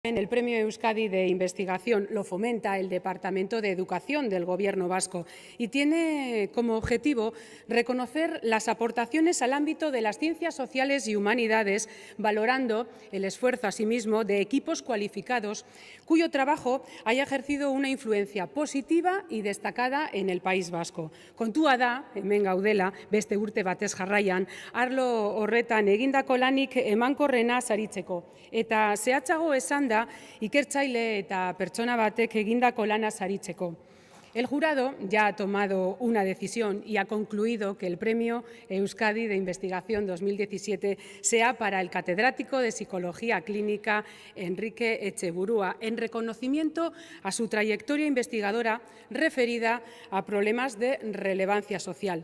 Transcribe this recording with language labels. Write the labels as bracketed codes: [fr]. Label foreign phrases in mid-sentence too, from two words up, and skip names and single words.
[es] El Premio Euskadi de Investigación lo fomenta el Departamento de Educación del Gobierno vasco y tiene como objetivo reconocer las aportaciones al ámbito de las ciencias sociales y humanidades, valorando el esfuerzo asimismo de equipos cualificados cuyo trabajo haya ejercido una influencia positiva y destacada en el País Vasco. [eu] Kontua da, hemen gaudela, beste urte batez jarraian, arlo horretan egindako lanik emankorrena saritzeko. Eta zehatzago esan da, ikertzaile eta pertsona batek egindako lana saritzeko. [es] El jurado ya ha tomado una decisión y ha concluido que el Premio Euskadi de Investigación 2017 sea para el catedrático de Psicología Clínica Enrique Etxeburua, en reconocimiento a su trayectoria investigadora referida a problemas de relevancia social.